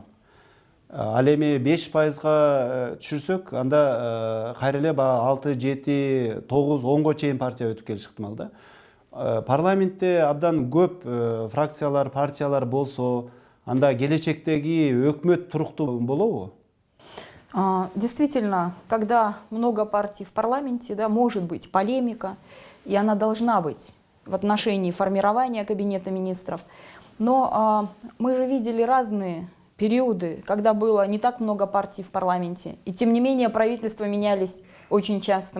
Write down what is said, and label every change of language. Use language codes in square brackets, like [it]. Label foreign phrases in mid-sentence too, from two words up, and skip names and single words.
[ky] Ал эми 5%га түшүрсөк, анда кайра эле баягы 6, 7, 9, 10го чейин партия өтүп келиши ыктымал да. Парламентте абдан көп фракциялар, партиялар болсо, анда келечектеги өкмөт туруктуу болобу? [ru] Действительно, когда много партий в парламенте, да, может быть полемика, и она должна быть в отношении формирования кабинета министров. Но мы же видели разные периоды, когда было не так много партий в парламенте, и тем не менее правительства менялись очень часто.